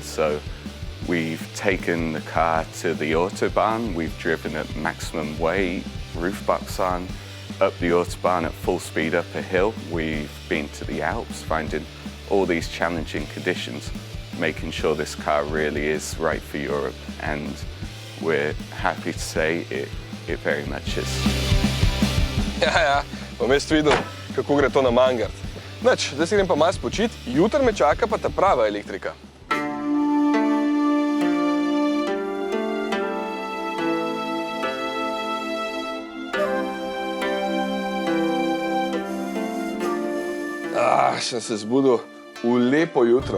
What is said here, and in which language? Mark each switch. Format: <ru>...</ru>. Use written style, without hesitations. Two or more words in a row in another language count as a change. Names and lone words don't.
<en>So we've taken the car to the Autobahn, we've driven at maximum weight, roof box on, up the Autobahn at full speed up a hill. We've been to the Alps, finding all these challenging conditions, making sure this car really is right for Europe, and we're happy to say it very much is.</en> <sl>Ja, bom jaz videl, kako gre to na Mangart. Nič, zdaj se grem pa malo spočit, jutri me čaka pa ta prava elektrika. Sem se zbudil v lepo jutro.</sl>